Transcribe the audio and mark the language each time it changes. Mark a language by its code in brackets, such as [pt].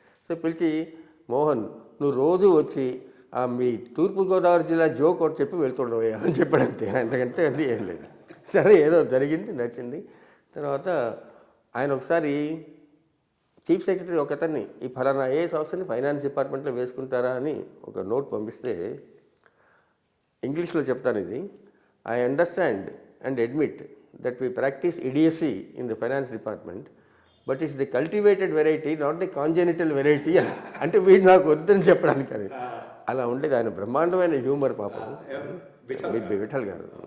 [te] So పిలిచి మోహన్ నువ్వు రోజు వచ్చి మీ తూర్పుగోదావరి జిల్లా జోక్ ఒకటి చెప్పి వెళ్తుండవయ్యా అని చెప్పాడంతే, అంతకంటే అది ఏం లేదు. సరే ఏదో జరిగింది, నడిచింది. తర్వాత ఆయన ఒకసారి చీఫ్ సెక్రటరీ ఒకతన్ని ఈ ఫలానా ఐఏఎస్ ఆఫీసర్ని ఫైనాన్స్ డిపార్ట్మెంట్లో వేసుకుంటారా అని ఒక నోట్ పంపిస్తే ఇంగ్లీష్లో చెప్తాను ఇది. [en] I understand and admit that we practice idiocy in the finance department, but it's the cultivated variety, not the congenital variety. [te] అంటే వీడు నాకు వద్దని చెప్పడానికి అని అలా ఉండేది. ఆయన బ్రహ్మాండమైన హ్యూమర్ పాపం విఠల్ గారు.